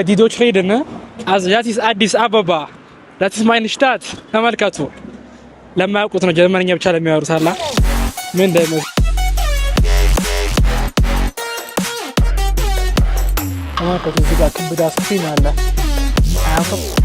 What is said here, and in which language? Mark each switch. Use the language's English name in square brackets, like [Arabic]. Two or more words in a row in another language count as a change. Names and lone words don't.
[German] die Deutsch reden, also das ist Addis Ababa, das ist meine Stadt. [Amharic] ተመልከቱ ለማያውቁት ነው ጀርመንኛ ብቻ ለሚያወሩት አላ ምን እንደምን ተመልከቱ እዚህ ጋር ክብዳ ስክሪን አለ አያውቁም